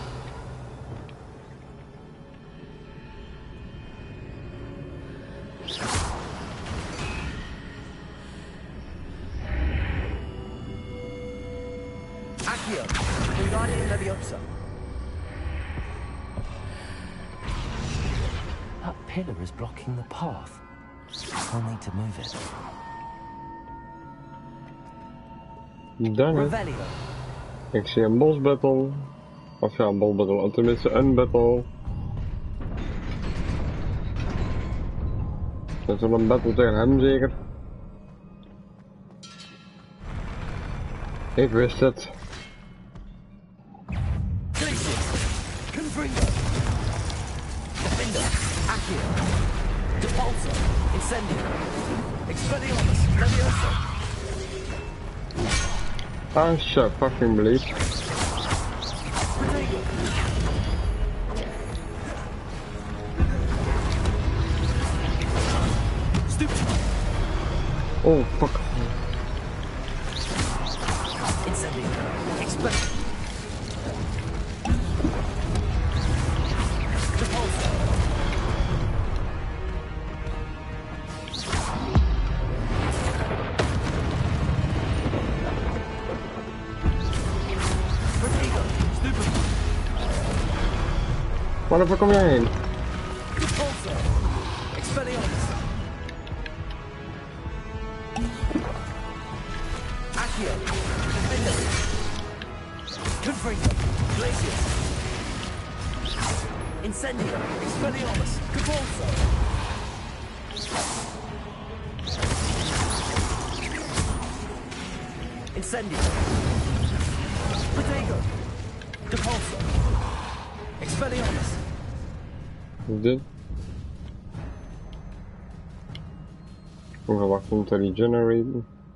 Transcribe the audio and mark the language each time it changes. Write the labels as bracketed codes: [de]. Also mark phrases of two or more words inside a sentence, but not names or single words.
[en] Accio. Wingardium Leviosa. That pillar is blocking the path. I'll need to move it. Dang it. Revelio. [nl] Ik zie een [en] boss battle. [nl] Of ja, een [en] boss battle, [nl] tenminste een battle. Dat is wel een battle tegen hem zeker. Ik wist het. Confringo. Defender. Accio. Depulso. Incendio. Expelliarmus. Leviosa. [en] Ah, shit, fucking bleed. Oh, fuck. Incendio. Expel. Depulso. [nl] Waar de fuck kom jij heen? Depulso. Expelliarmus. Accio. Defender. Confringo. Glacius. Incendio. Expelliarmus. Depulso. Incendio. Protego. Depulso. Expelliarmus. Dit. Ongewacht om te regeneraten.